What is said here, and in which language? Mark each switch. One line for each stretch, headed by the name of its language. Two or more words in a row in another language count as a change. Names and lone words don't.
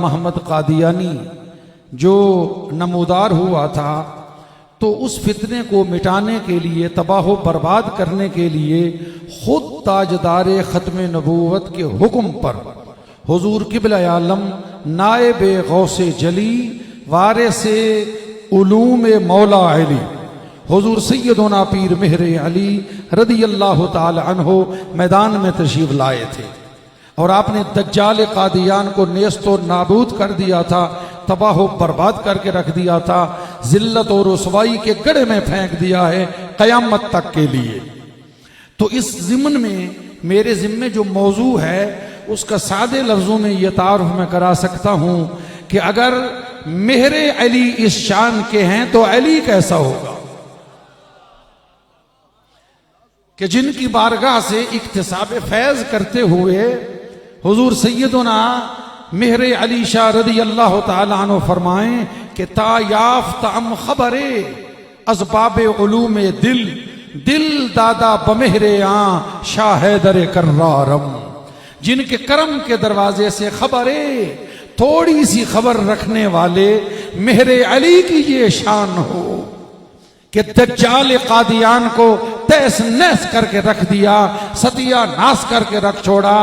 Urdu: محمد قادیانی جو نمودار ہوا تھا، تو اس فتنے کو مٹانے کے لیے، تباہ و برباد کرنے کے لیے خود تاجدار ختم نبوت کے حکم پر حضور قبلہ عالم نائب غوث جلی وارث علوم مولا علی حضور سیدنا پیر مہر علی
Arabic: رضی اللہ تعالی عنہ
Urdu: میدان میں تشریف لائے تھے. اور آپ نے دجال قادیان کو نیست و نابود کر دیا تھا، تباہ و برباد کر کے رکھ دیا تھا، ذلت اور رسوائی کے گڑھے میں پھینک دیا ہے قیامت تک کے لیے. تو اس ضمن میں میرے ذمے جو موضوع ہے اس کا سادے لفظوں میں یہ تعارف میں کرا سکتا ہوں کہ اگر مہر علی اس شان کے ہیں تو علی کیسا ہوگا کہ جن کی بارگاہ سے اکتساب فیض کرتے ہوئے حضور سیدنا مہر علی شاہ
Arabic: رضی اللہ تعالی عنہ
Urdu: فرمائیں کہ
Persian: تا یافت ام خبرے اسباب علوم دل دل دادا بمہر آن شاہ حیدر کرارم.
Urdu: جن کے کرم کے دروازے سے خبرے، تھوڑی سی خبر رکھنے والے مہر علی کی یہ شان ہو کہ دجال قادیان کو تیس نیس کر کے رکھ دیا، ستیہ ناس کر کے رکھ چھوڑا.